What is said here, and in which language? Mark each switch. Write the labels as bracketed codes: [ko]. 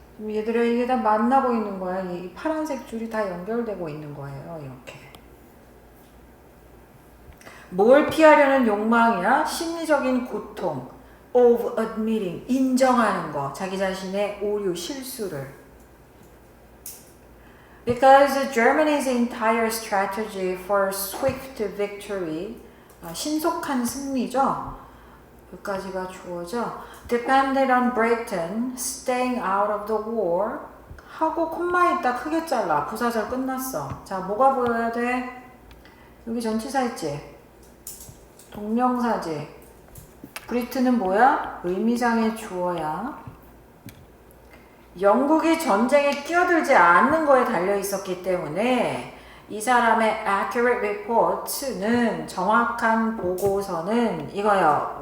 [ko] 얘들아 이게 다 만나고 있는 거야. 이 파란색 줄이 다 연결되고 있는 거예요. 이렇게. 뭘 피하려는 욕망이야? 심리적인 고통. [en] of admitting. [ko] 인정하는 거. 자기 자신의 오류, 실수를. [en] Because Germany's entire strategy for swift victory. [ko] 신속한 승리죠. 여기까지가 주어져. [en] Depended on Britain staying out of the war. [ko] 하고 콤마 있다 크게 잘라. 부사절 끝났어. 자, 뭐가 보여야 돼? 여기 전치사 있지? 동명사지. 브리튼은 뭐야? 의미상의 주어야. 영국이 전쟁에 끼어들지 않는 거에 달려 있었기 때문에 이 사람의 [en] accurate report [ko] 는 정확한 보고서는 이거요.